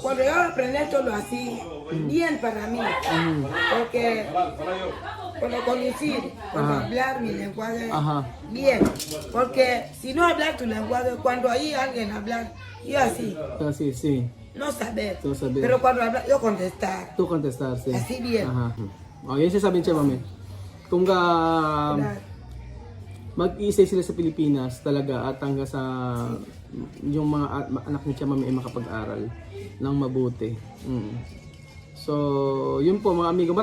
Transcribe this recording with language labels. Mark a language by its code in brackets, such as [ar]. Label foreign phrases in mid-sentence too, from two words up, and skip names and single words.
[es] Cuando yo aprendí todo así, bien para mí, porque cuando conducir, cuando hablar mi lenguaje, bien, porque si no hablar tu lenguaje, cuando hay alguien hablar, yo así, Sí. no saber, No saber. pero cuando hablar, yo contestar, Tú contestar, sí. así bien. [tl] Yan sasabihin siya, Mami. Kung mag-i-stay sila sa Pilipinas talaga at hanggang sa yung mga anak ni Chamame ay makapag-aral ng mabuti. So, yun po mga amigo.